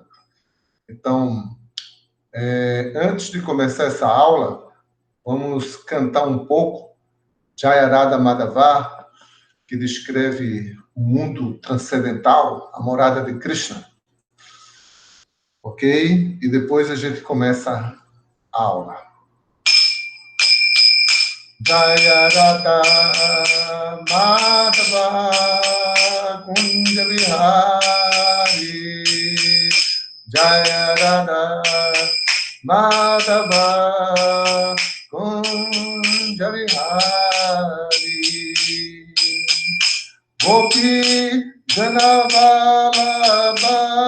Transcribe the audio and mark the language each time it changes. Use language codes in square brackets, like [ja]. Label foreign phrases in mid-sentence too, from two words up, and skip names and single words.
[pt] Então, antes de começar essa aula, vamos cantar um pouco Jayarada Madhava, que descreve o mundo transcendental, a morada de Krishna. Ok? E depois a gente começa a aula. [sa] जय राधा माधव कुञ्ज विहारी जय राधा माधव कुञ्ज विहारी गोपी जनवल्लभ